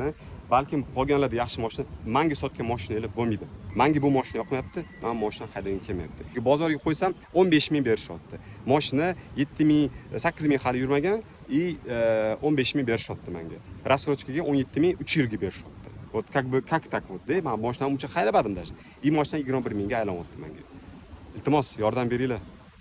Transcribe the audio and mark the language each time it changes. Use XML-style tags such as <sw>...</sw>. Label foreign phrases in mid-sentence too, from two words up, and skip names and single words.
<uz>Balkim qolganlarda yaxshi mashina, menga sotgan mashinalar bo'lmaydi. Menga bu mashina yoqmayapti, men mashina haydagim kelmayapti. Bozorga qo'ysam 15 ming berishyapti. Mashina 7 ming, 8 ming hali yurmagan, 15 ming berishyapti menga. Рассрочкаga 17 ming 3 yilga berishyapti.</uz> <ru>Вот как так вот,</ru> <uz>men mashinani uncha haydabadim даже. И mashina 21 mingga aylanyapti menga. Iltimos, yordam beringlar.</uz>